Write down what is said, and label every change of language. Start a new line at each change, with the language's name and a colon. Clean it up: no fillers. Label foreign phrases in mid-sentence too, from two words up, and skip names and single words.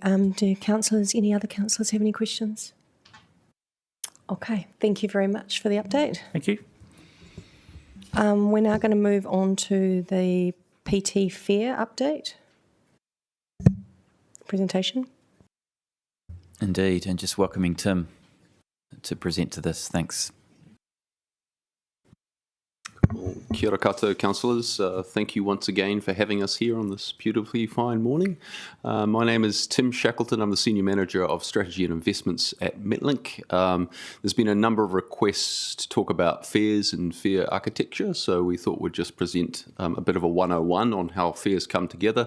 English: Do any other councillors have any questions? Okay, thank you very much for the update. Thank you. We're now going to move on to the PT Fair update presentation. Indeed, and just welcoming Tim to present to this. Thanks.
Māori: Kia ora koutou,
English: councillors. Thank you once again for having us here on this beautifully fine morning. My name is Tim Shackleton. I'm the Senior Manager of Strategy and Investments at Metlink. There's been a number of requests to talk about fairs and fair architecture, so we thought we'd just present a bit of a 101 on how fairs come together.